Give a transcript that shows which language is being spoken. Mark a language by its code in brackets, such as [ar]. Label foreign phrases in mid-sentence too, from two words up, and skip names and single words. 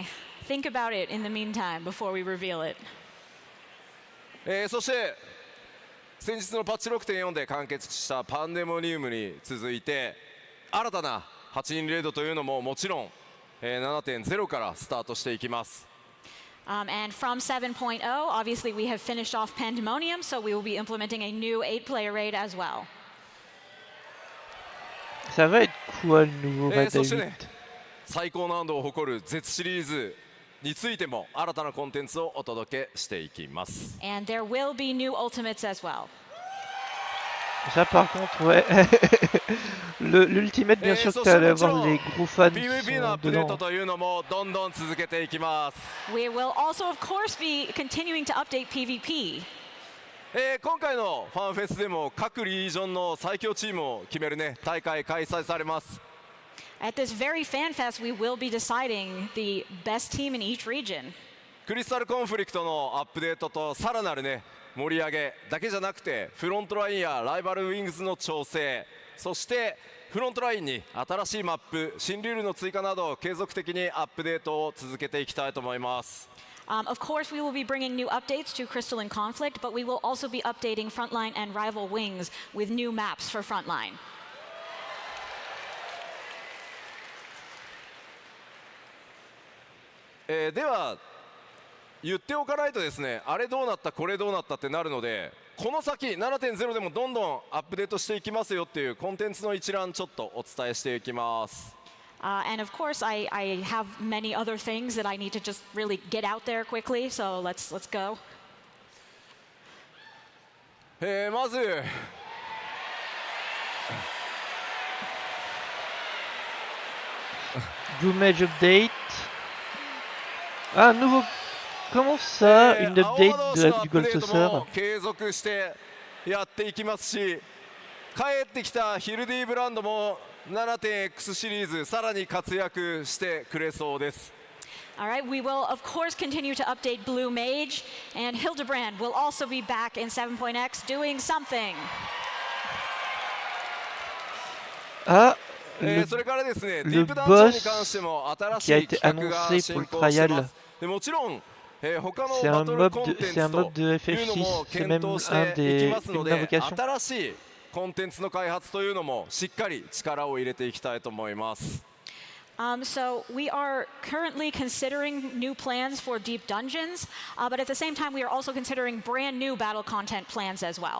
[en] Think about it in the meantime before we reveal it. [ja] そして先日のパッチ 6.4 で完結したパンデモニウムに続いて新たな8人レードというのももちろん、7.0 からスタートしていきます。 [en] And from 7.0, obviously we have finished off Pandemonium, so we will be implementing a new 8-player raid as well. [fr] Ça va être quoi le nouveau raid [ja] そ [fr] à [ja] して [fr] 8? [ja] ね、最高難度を誇る Z シリーズについても新たなコンテンツをお届けしていきます。 [en] And there will be new ultimates as well. [fr] Ça par contre, ouais. L'ultimate, bien sûr que tu allais avoir les gros fans qui [ja] PVP のアッ [fr] sont [ja] プデート [fr] dedans. [ja] というのもどんどん続けていきます。 [en] We will also, of course, be continuing to update PvP. [ja] 今回のファンフェスでも各リージョンの最強チームを決めるね大会開催されます。 [en] At this very fan fest, we will be deciding the best team in each region. [ja] クリスタルコンフリクトのアップデートとさらなるね盛り上げだけじゃなくてフロントラインやライバルウィングズの調整そしてフロントラインに新しいマップ新ルールの追加など継続的にアップデートを続けていきたいと思います。 [en] Of course, we will be bringing new updates to Crystal and Conflict, but we will also be updating Frontline and Rival Wings with new maps for Frontline. [ja] では言っておかないとですねあれどうなったこれどうなったってなるのでこの先 7.0 でもどんどんアップデートしていきますよっていうコンテンツの一覧ちょっとお伝えしていきます。 [en] And of course, I have many other things that I need to just really get out there quickly, so let's go. [ja] まず [en] Doom Age update. [fr] Ah, nouveau. Comment ça, une update du Gold Saucer? [ja] 継続してやっていきますし帰ってきたヒルディブランドも 7.x シリーズさらに活躍してくれそうです。 [en] All right, we will of course continue to update Blue Mage, and Hildebrand will also be back in 7.x doing something. [ja] それからですね、ディ [fr] le [ja] ープダンジョンに [fr] boss [ja] 関しても新し [fr] qui a [ja] い [fr] été [ja] 企画が [fr] annoncé [ja] 進 [fr] pour le [ja] 行してま [fr] trial. [ja] す。でもちろん、他の [fr] C'est [ja] バ [fr] un [ja] トルコン [fr] mob [ja] テン [fr] c'est un [ja] ツと [fr] mob de [ja] いうの [fr] FF6, [ja] も [fr] c'est [ja] 検 [fr] même [ja] 討し [fr] un [ja] ていき [fr] des [ja] ますの [fr] une [ja] で、 [fr] invocation. [ja] 新しいコンテンツの開発というのもしっかり力を入れていきたいと思います。 [en] So we are currently considering new plans for Deep Dungeons, but at the same time we are also considering brand new battle content plans as well.